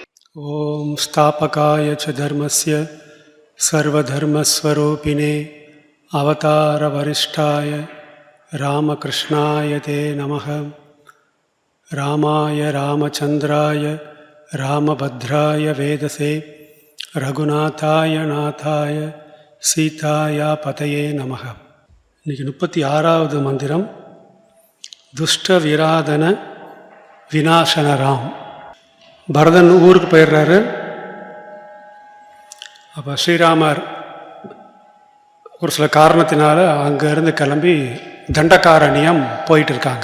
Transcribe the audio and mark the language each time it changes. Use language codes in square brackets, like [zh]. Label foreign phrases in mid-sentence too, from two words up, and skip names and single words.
[sa] ॐ स्थापकाय च धर्मस्य सर्वधर्मस्वरूपिणे अवतारवरिष्ठाय रामकृष्णाय ते नमः। रामाय रामचन्द्राय रामभद्राय वेदसे रघुनाथाय नाथाय सीताया पतये நமக. [ta] இன்றைக்கி 36வது மந்திரம் [sa] दुष्ट विराधन विनाशन राम. [ta] பரதன் ஊருக்கு போயிடுறாரு. அப்போ ஸ்ரீராமர் ஒரு சில காரணத்தினால அங்கேருந்து கிளம்பி தண்டகாரண்யம் போயிட்டு இருக்காங்க.